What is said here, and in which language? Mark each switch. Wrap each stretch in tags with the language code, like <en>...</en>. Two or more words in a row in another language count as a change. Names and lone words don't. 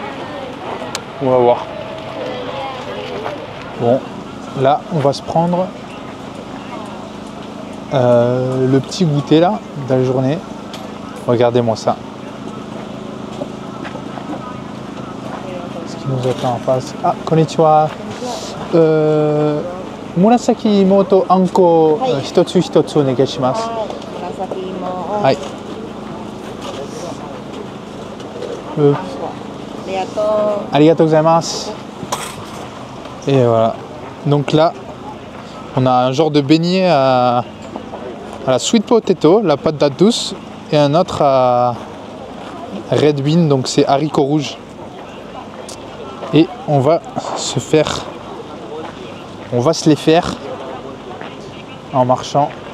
<fr>On va voir. Bon, là, on va se prendre le petit goûter là, de la journée. Regardez-moi ça. Ce qui nous attend en face.</fr> <ja>Ah, こんにちは。紫芋とあんこ一つ一つお願いします. Hai. ありがとうございます.</ja> <fr>Et voilà. Donc là, on a un genre de beignet à la</fr> <en>sweet potato,</en> <fr>la patate douce, et un autre à</fr> <en>red bean,</en> <fr>donc c'est haricots rouges. Et on va se les faire en marchant.</fr>